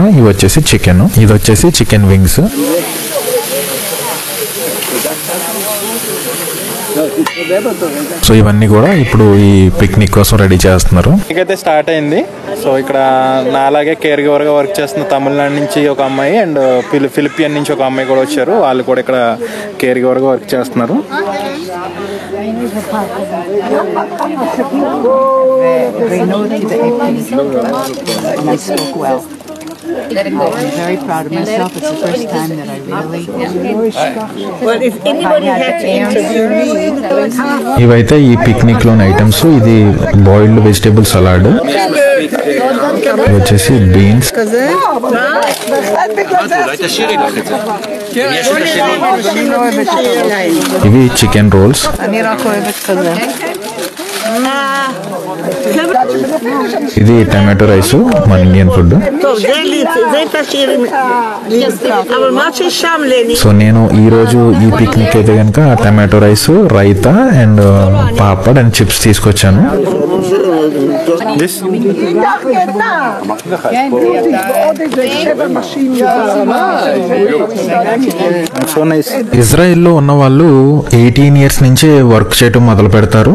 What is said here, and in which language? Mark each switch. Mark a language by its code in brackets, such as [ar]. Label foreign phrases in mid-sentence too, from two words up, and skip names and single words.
[te] ఇవి వచ్చేసి చికెన్, ఇది వచ్చేసి [en] chicken wings. [te] సో ఇవన్నీ కూడా ఇప్పుడు ఈ పిక్నిక్ కోసం రెడీ చేస్తున్నారు. అయితే స్టార్ట్ అయింది. సో ఇక్కడ నాలాగే [en] care giver [te] గా వర్క్ చేస్తున్న తమిళనాడు నుంచి ఒక అమ్మాయి అండ్ ఫిలిపియన్ నుంచి ఒక అమ్మాయి కూడా వచ్చారు. వాళ్ళు కూడా ఇక్కడ [en] care giver [te] గా వర్క్ చేస్తున్నారు. [en] I'm very proud of myself. It's the first time that I really. Well, if anybody had to interview me, [te] ఇవైతే ఈ పిక్నిక్ లోని ఐటమ్స్. ఇది [en] boiled vegetable salad, [te] ఇది వచ్చేసి బీన్స్, [he] אולי תשאירי לך את זה. יש את השני. [te] ఇవి [en] chicken rolls, [he] אני רק אוהבת כזה. [te] ఇది [en] tomato rice [te] మన [en] Indian food. [te] సో నేను ఈ రోజు ఈ పిక్నిక్ అయితే కనుక [en] tomato rice, [te] రైతా అండ్ పాపడ్ అండ్ చిప్స్ తీసుకొచ్చాను. ఇజ్రాయెల్లో ఉన్న వాళ్ళు 18 ఇయర్స్ నుంచే వర్క్ చేయడం మొదలు పెడతారు.